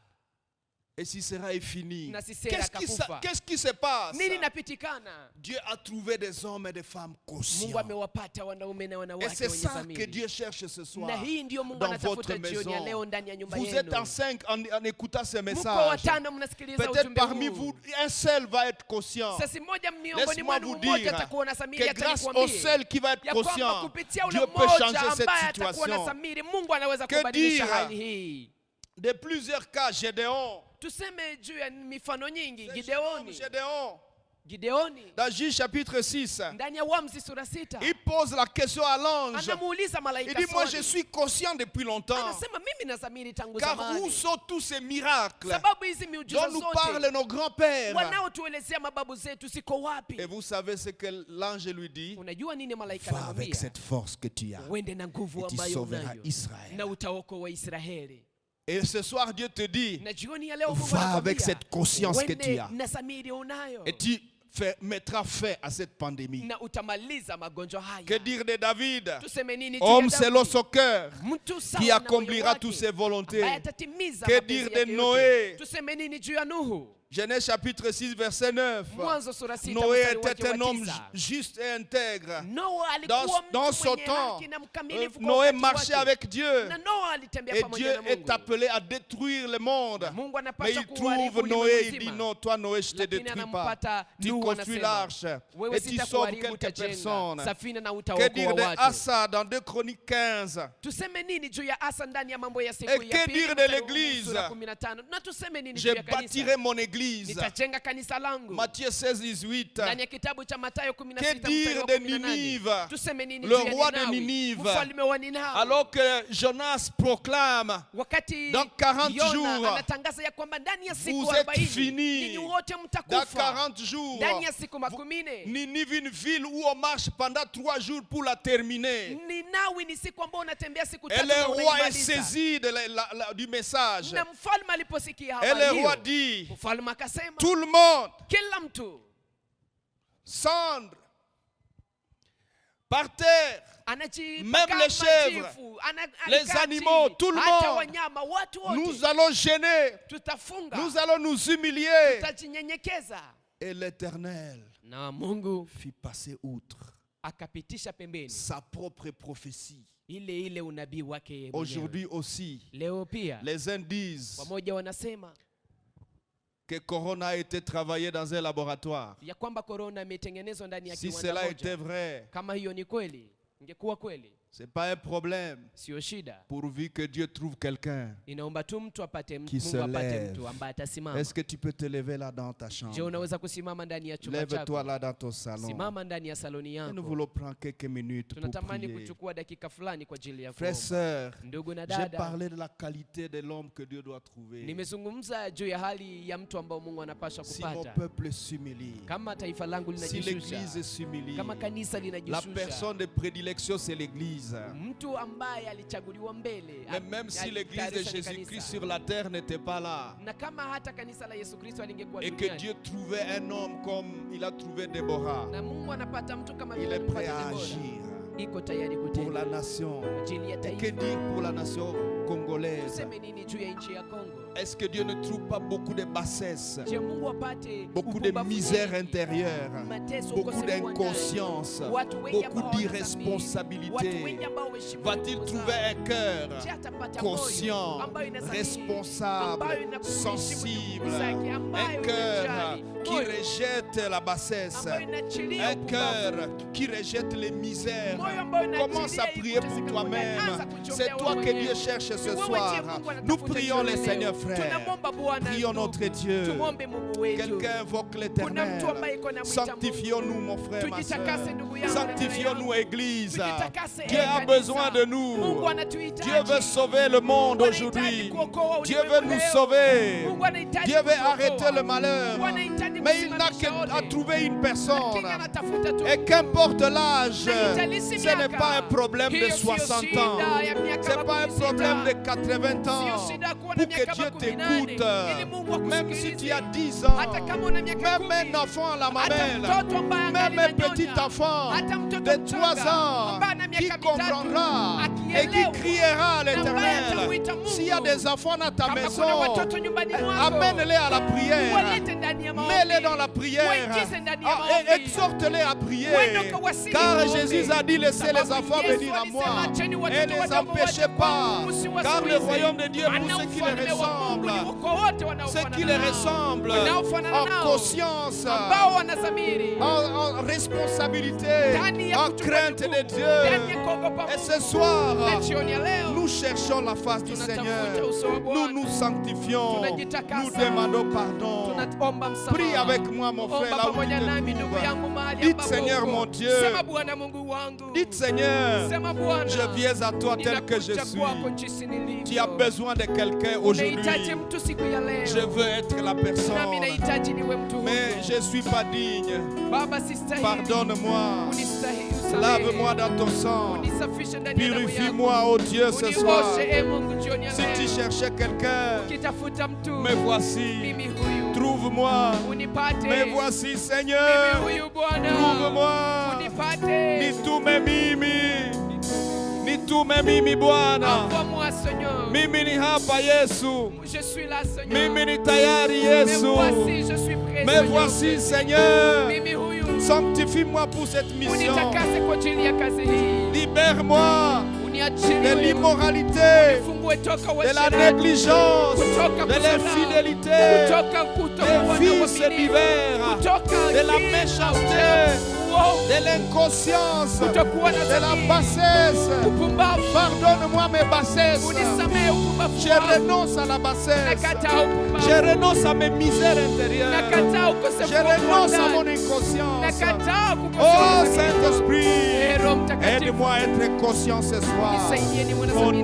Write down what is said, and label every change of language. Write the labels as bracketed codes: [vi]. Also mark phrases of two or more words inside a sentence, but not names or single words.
[fr] Et Sisera est fini. [sw] na Sisera akakufa. [fr] Qu'est-ce qui se passe? [sw] Nini napitikana? [fr] Dieu a trouvé des hommes et des femmes [sw] Mungu [fr] conscients. [sw] amewapata wanaume na [fr] Et [sw] wanawake [fr] c'est [sw] wenye [fr] ça que [sw] dhamiri. [fr] Dieu cherche ce soir [sw] Na hii ndiyo Mungu [fr] dans [sw] anatafuta [fr] votre [sw] jioni ya [fr] maison. [sw] leo ndani ya nyumba [fr] Vous êtes en [sw] yenu. [fr] 5 en écoutant ce [sw] Mko [fr] message. [sw] watano mnasikiliza [fr] Peut-être [sw] ujumbe [fr] parmi [sw] huu. [fr] vous, un seul va être conscient. [sw] Sasa mmoja miongoni [fr] Laisse-moi [sw] mwenu [fr] vous [sw] mmoja [fr] dire [sw] atakuwa na dhamiri, [fr] que grâce au [sw] atanikwambie [fr] seul qui va être [sw] ya kwamba [fr] conscient, [sw] kupitia ule [fr] Dieu peut [sw] mmoja [fr] changer cette [sw] ambaye atakuwa na [fr] situation. [sw] dhamiri, Mungu anaweza [fr] Que [sw] kubadilisha [fr] dire? [sw] hali hii. [fr] De plusieurs cas, Gédéon. [sw] Tuseme juu ya mifano nyingi. [fr] Gédéon, [sw] Gideoni [fr] dans Juge chapitre 6, [sw] ndani ya Waamuzi sura 6 [fr] il pose la question à l'ange. [sw] anamuuliza [fr] Il [sw] malaika [fr] dit, moi je [sw] swali. [fr] suis conscient depuis longtemps. [sw] Anasema mimi na dhamiri tangu [fr] Car où [sw] zamani, [fr] sont tous ces miracles [sw] sababu hizi miujiza [fr] dont nous [sw] zote [fr] parlent nos grands-pères? [sw] wanaotuelezea mababu zetu ziko wapi? [fr] Et vous savez ce que l'ange lui dit? [sw] Unajua nini malaika [fr] Va avec [sw] anamwambia? [fr] cette force que tu as [sw] Uende na nguvu [fr] et tu [sw] ambayo [fr] sauveras [sw] unayo [fr] Israël. [sw] na utaokoa Israeli. [fr] Et ce soir, Dieu te dit, [sw] Na jioni ya leo Mungu [fr] va [sw] anakuambia, [fr] avec cette conscience que tu [sw] uende [fr] as [sw] na dhamiri unayo [fr] et tu mettras fin à cette pandémie. [sw] na utamaliza magonjwa haya. [fr] Que dire de David? [sw] Tuseme nini juu [fr] Homme [sw] ya [fr] selon [sw] Daudi? [fr] son cœur, [sw] Mtu sawa [fr] qui [sw] na [fr] accomplira [sw] moyo [fr] toutes [sw] wake, [fr] ses volontés. [sw] ambaye atatimiza [fr] Que [sw] mapenzi [fr] dire [sw] yake [fr] de [sw] yote. [fr] Noé? [sw] Tuseme nini juu ya Nuhu? [fr] Genèse chapitre 6, verset 9. [sw] Mwanzo sura 6 [fr] Noé [sw] mstari wake [fr] était un [sw] wa [fr] homme [sw] 9. [fr] juste et intègre. [sw] Noa alikuwa [fr] Dans [sw] mtu [fr] son [sw] mwenye [fr] temps, [sw] haki na mkamilifu kwa [fr] Noé [sw] wakati [fr] marchait [sw] wake. [fr] avec Dieu. [sw] Na Noa alitembea [fr] Et [sw] pamoja [fr] Dieu [sw] na [fr] est [sw] Mungu. [fr] appelé à détruire le monde. [sw] Mungu [fr] Mais [sw] anapaswa [fr] il [sw] kuharibu [fr] trouve Noé, [sw] ulimwengu [fr] il dit [sw] mzima. [fr] non, toi Noé, je te [sw] Lakini [fr] détruis pas. [sw] anampata [fr] Tu [sw] Nuhu [fr] construis [sw] anasema, [fr] l'arche [sw] wewe [fr] et tu sauves [sw] sitakuharibu, [fr] quelques [sw] utajenga [fr] personnes. [sw] safina na [fr] Que [sw] utaokoa [fr] dire de [sw] watu. [fr] Asa dans 2 Chroniques 15? [sw] Tuseme nini juu ya Asa ndani ya mambo ya siku [fr] Et [sw] ya [fr] que [sw] pili [fr] dire de [sw] mstari wa [fr] l'église? [sw] sura 15? Na tuseme nini juu [fr] Je [sw] ya kanisa? [fr] bâtirai mon église. [sw] Nitajenga kanisa langu. [fr] Matthieu 16, 18. [sw] Ndani ya kitabu cha Mathayo 16 [fr] Que [sw] mstari [fr] dire [sw] wa [fr] de [sw] 18. [fr] Ninive? [sw] Tuseme nini [fr] Le [sw] juu ya [fr] roi de [sw] Ninawi? [fr] Ninive. [sw] Mfalme wa Ninawi. [fr] Alors que Jonas proclame, [sw] Wakati [fr] dans 40 [sw] Yona [fr] jours, [sw] anatangaza ya kwamba ndani ya siku [fr] vous êtes [sw] 40 [fr] finis. [sw] ninyi wote [fr] Dans [sw] mtakufa. [fr] 40 jours, [sw] Ndani ya siku 40 [fr] Ninive, une ville où on marche pendant 3 jours pour la terminer. [sw] Ninawi ni siku ambayo unatembea siku [fr] Et [sw] tatu [fr] le [sw] na [fr] roi est [sw] unaimaliza. [fr] saisi de du message. [sw] Na mfalme aliposikia [fr] Et [sw] habari [fr] le roi [sw] hiyo, [fr] dit, [sw] mfalme akasema [fr] tout le monde, [sw] kila mtu [fr] cendre, par terre, [sw] anajipaka [fr] Même les chèvres, [sw] majivu, [fr] les [sw] alikaa [fr] animaux, [sw] chini, [fr] tout le [sw] hata [fr] monde. [sw] wanyama, watu wote [fr] nous allons gêner, [sw] tutafunga, [fr] nous allons nous humilier. [sw] tutajinyenyekeza. [fr] Et l'Éternel [sw] Na Mungu [fr] fit passer outre [sw] akapitisha pembeni [fr] sa propre prophétie. [sw] ile unabii wake yeye mwenyewe. [fr] Aujourd'hui aussi, [sw] Leo pia [fr] les uns disent [sw] wamoja wanasema [fr] que Corona a été travaillé dans un laboratoire. [sw] ya kwamba corona imetengenezwa ndani ya [fr] Si [sw] kiwanda [fr] cela était [sw] moja. [fr] vrai, [sw] Kama hiyo ni kweli, ingekuwa kweli, [fr] ce n'est pas un problème, [sw] sio shida. [fr] pourvu que Dieu trouve quelqu'un. [sw] Inaomba tu mtu apate [fr] Qui se [sw] Mungu apate [fr] lève. [sw] mtu ambaye atasimama. [fr] Est-ce que tu peux te lever là dans ta [sw] Je, [fr] chambre? [sw] unaweza kusimama ndani ya chumba [fr] Lève-toi [sw] chako, [fr] là dans ton salon. [sw] simama ndani ya saloni [fr] Et nous [sw] yako. [fr] voulons prendre quelques minutes pour [sw] Tunatamani [fr] prier. [sw] kuchukua dakika fulani kwa ajili ya [fr] Frères, [sw] kuomba. [fr] sœurs, [sw] Ndugu na [fr] j'ai [sw] dada, [fr] parlé de la qualité de l'homme que Dieu doit trouver. [sw] nimezungumza juu ya hali ya mtu ambao Mungu anapaswa [fr] Si mon [sw] kupata. [fr] peuple s'humilie, [sw] Kama taifa langu [fr] si l'église [sw] linajishusha, [fr] s'humilie, [sw] kama kanisa [fr] la [sw] linajishusha, [fr] personne de prédilection c'est l'église. [sw] mtu ambaye alichaguliwa mbele, [fr] Mais même si l'église de [sw] alitayarishwa ni [fr] Jésus-Christ [sw] kanisa. [fr] sur la terre n'était pas là, [sw] Na kama hata kanisa la Yesu Kristo alingekuwa [fr] et que [sw] duniani, [fr] Dieu trouvait un homme comme il a trouvé Déborah, [sw] na Mungu anapata mtu kama [fr] il [sw] vile [fr] est prêt [sw] alimpata [fr] à [sw] Debora, [fr] agir [sw] iko tayari [fr] pour [sw] kutenda [fr] la nation. [sw] kwa ajili ya [fr] Et que [sw] taifa. [fr] dire pour la nation congolaise? [sw] Tuseme nini juu ya nchi ya Kongo? [fr] Est-ce que Dieu ne trouve pas beaucoup de bassesse, [sw] Je, Mungu apate [fr] beaucoup de [sw] upumbavu [fr] misère [sw] mwingi, [fr] intérieure, [sw] mateso, [fr] beaucoup [sw] ukosefu wa ndani, [fr] d'inconscience, [sw] watu wengi [fr] beaucoup [sw] ambao hawana dhamiri, watu [fr] d'irresponsabilité? [sw] wengi ambao hawaheshimu [fr] Va-t-il [sw] nguvu [fr] trouver [sw] zao? [fr] un cœur [sw] Je, atapata moyo [fr] conscient, [sw] ambayo inadhamiri, [fr] responsable, [sw] ambayo inakuheshimu [fr] sensible, [sw] ndugu zake, ambayo [fr] un cœur [sw] inajali, [fr] qui [sw] moyo [fr] rejette la bassesse, [sw] ambayo inaachilia [fr] un [sw] upumbavu, [fr] cœur qui rejette les misères? [sw] moyo ambayo [fr] Commence à [sw] inaachilia [fr] prier pour [sw] kuteseka [fr] toi-même. [sw] kwa ndani. Anza kuchombea [fr] C'est toi [sw] wewe [fr] que [sw] mwenyewe. [fr] Dieu cherche [sw] Ni [fr] ce [sw] wewe [fr] soir. [sw] ndiye Mungu anatafuta [fr] Nous prions [sw] jioni [fr] le [sw] leo. [fr] Seigneur frère. [sw] Tunamwomba Bwana [fr] Prions [sw] ndugu. [fr] notre Dieu. [sw] Tumwombe Mungu wetu. [fr] Quelqu'un invoque [sw] Kuna [fr] l'Éternel. [sw] mtu ambaye iko na mwita Mungu. [fr] Sanctifions-nous, mon frère, ma [sw] Tujitakase [fr] soeur. [sw] ndugu yangu, [fr] Sanctifions-nous, [sw] dada yangu. [fr] Église. [sw] Tujitakase, [fr] Dieu a [sw] kanisa. [fr] besoin de nous. [sw] Mungu anatuhitaji. [fr] Dieu veut sauver le monde [sw] Mungu anahitaji [fr] aujourd'hui. [sw] kuokoa [fr] Dieu [sw] ulimwengu [fr] veut nous [sw] leo. [fr] sauver. [sw] Mungu anahitaji [fr] Dieu veut [sw] kutuokoa. [fr] arrêter le malheur. [sw] Mungu anahitaji [fr] Mais il n'a qu'à trouver une personne. [sw] Lakini anatafuta tu. [fr] Et qu'importe l'âge, [sw] Na italisi [fr] ce n'est [sw] miaka. [fr] pas un problème de [sw] Hiyo sio [fr] 60 ans. [sw] shida ya miaka [fr] Ce n'est pas un [sw] makumi [fr] problème [sw] sita. [fr] de 80 ans. [sw] Sio shida kuwa [fr] Pour [sw] na [fr] que [sw] miaka [fr] Dieu [sw] makumi nane, [fr] t'écoute. [sw] ili Mungu [fr] Même si [sw] akusikilize. [fr] tu as 10 ans, [sw] Hata kama una miaka [fr] même [sw] kumi, [fr] un enfant à la [sw] hata [fr] mamelle, [sw] mtoto ambaye angali [fr] même un [sw] ananyonya, [fr] petit enfant [sw] hata mtoto [fr] de [sw] mchanga [fr] 3 ans [sw] ambaye ana [fr] qui [sw] miaka mitatu, [fr] comprendra et qui [sw] akielewa, [fr] criera à [sw] na ambaye [fr] l'Éternel. [sw] atamuita Mungu. [fr] S'il y a des enfants dans ta [sw] Kama [fr] maison, [sw] kuna watoto nyumbani mwako, [fr] amène-les à la prière. [sw] walete ndani ya maombi. [fr] Mets-les dans la prière. [sw] Waingize ndani ya [fr] Et [sw] maombi. [fr] exhorte-les à prier. [sw] Wende ukawasihi [fr] Car [sw] maombi. [fr] Jésus a dit laissez les [sw] Sababu [fr] enfants [sw] Yesu [fr] venir à moi [sw] alisema, acheni [fr] et [sw] watoto [fr] ne les [sw] wadogo [fr] empêchez [sw] waje [fr] pas. [sw] kwangu, msiwazuize. [fr] Car le royaume de Dieu [sw] Maana [fr] pour ceux qui les [sw] ufalme wa Mungu ni [fr] ressemblent. [sw] kwa wote [fr] Ceux [sw] wanaofanana [fr] qui les [sw] nao. [fr] ressemblent [sw] Wanaofanana [fr] en [sw] nao. [fr] conscience, [sw] Ambao wanadhamiri. [fr] en responsabilité, [sw] Ndani ya [fr] en [sw] kuchukua [fr] crainte de [sw] jukumu. Ndani ya [fr] Dieu. [sw] kuogopa [fr] Et [sw] Mungu. [fr] ce soir, [sw] Na jioni ya leo, [fr] nous cherchons la face du [sw] tunatafuta [fr] Seigneur. [sw] uso wa [fr] Nous [sw] Bwana. [fr] nous sanctifions. [sw] Tunajitakasa. [fr] Nous demandons pardon. [sw] Tunaomba msamaha. [fr] Prie avec moi, mon frère, [sw] Omba [fr] là où tu [sw] pamoja [fr] te [sw] nami ndugu [fr] trouves. [sw] yangu mahali [fr] Dites, [sw] ambapo [fr] Seigneur, [sw] uko. [fr] mon Dieu. [sw] Sema Bwana Mungu wangu. [fr] Dites, Seigneur, [sw] Sema Bwana. [fr] je viens à toi tel que je [sw] Ninakuja [fr] suis. [sw] kwako jinsi nilivyo. [fr] Tu as besoin de quelqu'un aujourd'hui. [sw] Unahitaji mtu siku ya leo. [fr] Je veux être la [sw] Nami [fr] personne. [sw] nahitaji niwe mtu [fr] Mais [sw] huyo. [fr] je ne suis pas digne. [sw] Baba sistahili. [fr] Pardonne-moi. [sw] Unistahili. [fr] Lave-moi dans ton sang. [sw] Unisafishe ndani ya damu yako. [fr] Purifie-moi, oh Dieu, ce soir. [sw] Unioshe, e Mungu, jioni ya [fr] Si tu [sw] leo. [fr] cherchais quelqu'un, [sw] Ukitafuta mtu, [fr] me voici. [sw] mimi huyu. [fr] Trouve-moi. [sw] Unipate. [fr] Me voici, [sw] Mimi [fr] Seigneur. [sw] huyu Bwana. [fr] Trouve-moi. [sw] Unipate. Nitume mimi Bwana. [fr] Envoie-moi, Seigneur. [sw] Mimi ni hapa Yesu. [fr] Je suis là, Seigneur. [sw] Mimi ni tayari [fr] Me [sw] Yesu. [fr] voici, je suis prêt, Me Seigneur. voici, Seigneur. [sw] Mimi huyu. [fr] Sanctifie-moi pour cette mission. [sw] Unitakase kwa ajili ya kazi hii. [fr] Libère-moi [sw] Uniachilie [fr] de [sw] wewe. [fr] l'immoralité, [sw] Nifungue toka [fr] de la [sw] uasherati. [fr] négligence, [sw] Kutoka [fr] de [sw] kuzarau. [fr] l'infidélité, [sw] Kutoka kutokuwa [fr] des [sw] na [fr] vices [sw] uaminifu. [fr] divers, [sw] Kutoka [fr] de la [sw] kila [fr] méchanceté, [sw] uovu. [fr] de l'inconscience, [sw] Kutokuwa na [fr] de la [sw] dhamiri. [fr] bassesse. [sw] Upumbavu. [fr] Pardonne-moi mes bassesses. [sw] Unisamehe upumbavu [fr] Je [sw] wangu. [fr] renonce à la bassesse. [sw] Nakataa upumbavu. [fr] Je renonce à mes misères intérieures. [sw] Nakataa ukosefu [fr] Je [sw] wa [fr] renonce à [sw] ndani. [fr] mon inconscience. [sw] Nakataa kukosefu [fr] Oh [sw] wa [fr] Saint-Esprit, [sw] Roho Mtakatifu. [fr] aide-moi à être conscient ce soir. [sw] Nisaidie niwe na [fr] Au [sw] dhamiri